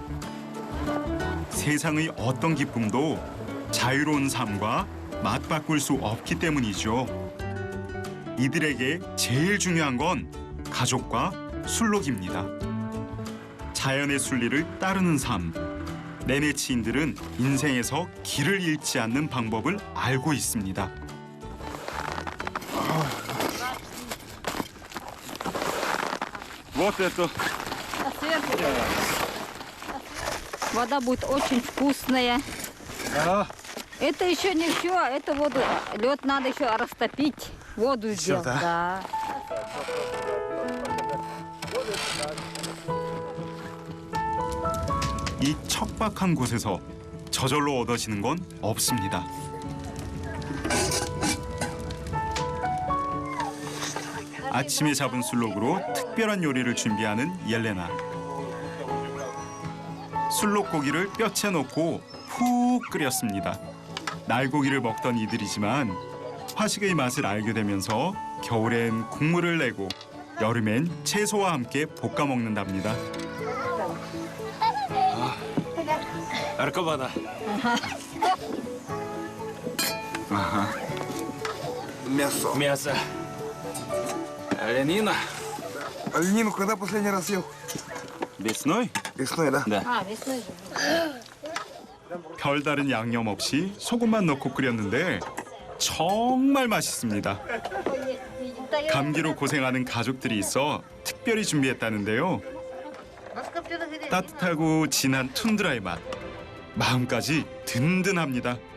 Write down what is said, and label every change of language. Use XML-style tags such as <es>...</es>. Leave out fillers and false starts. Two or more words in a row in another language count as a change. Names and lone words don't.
<ko>세상의 어떤 기쁨도 자유로운 삶과 맞바꿀 수 없기 때문이죠. 이들에게 제일 중요한 건 가족과 술록입니다. 자연의 순리를 따르는 삶. 네네치인들은 인생에서 길을 잃지 않는 방법을 알고 있습니다.</ko> <ru>Вот это. А сверху вода будет очень вкусная. Это еще не все, это воду, лед надо еще растопить, воду сделать. Да.</ru> <ko>이 척박한 곳에서 저절로 얻어지는 건 없습니다. 아침에 잡은 술록으로 특별한 요리를 준비하는 옐레나. 술록 고기를 뼈채 넣고 푹 끓였습니다. 날고기를 먹던 이들이지만 화식의 맛을 알게 되면서 겨울엔 국물을 내고 여름엔 채소와 함께 볶아 먹는답니다.</ko> <ru>Аркабана. Мясо. Мясо. Оленина. Оленину когда последний раз ел? Весной? Весной, да? А, весной же.</ru> <ko>별다른 양념 없이 소금만 넣고 끓였는데 정말 맛있습니다. 감기로 고생하는 가족들이 있어 특별히 준비했다는데요. 따뜻하고 진한 툰드라의 맛, 마음까지 든든합니다.</ko>